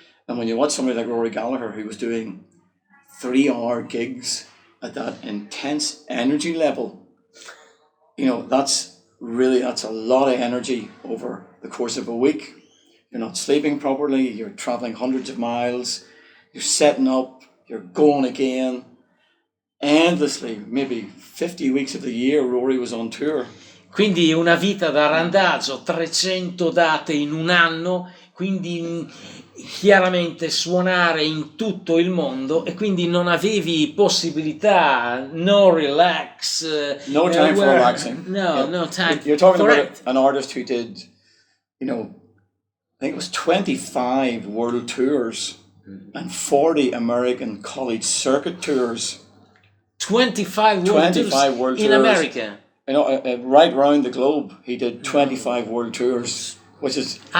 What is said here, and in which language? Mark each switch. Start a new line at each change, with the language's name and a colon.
English: And when you watch somebody like Rory Gallagher, who was doing 3-hour gigs at that intense energy level, you know, that's a lot of energy over the course of a week. You're not sleeping properly, you're traveling hundreds of miles, you're setting up, you're going again. Endlessly, maybe 50 weeks of the year, Rory was on tour.
Italian: Quindi una vita da randagio, 300 date in un anno, quindi chiaramente suonare in tutto il mondo, e quindi non avevi possibilità, no relax.
English: No time for relaxing. No time. You're talking about an artist who did, you know, I think it was 25 world tours and 40 American college circuit tours. 25 world tours in America. You know, right around the globe, he did 25 world tours, which is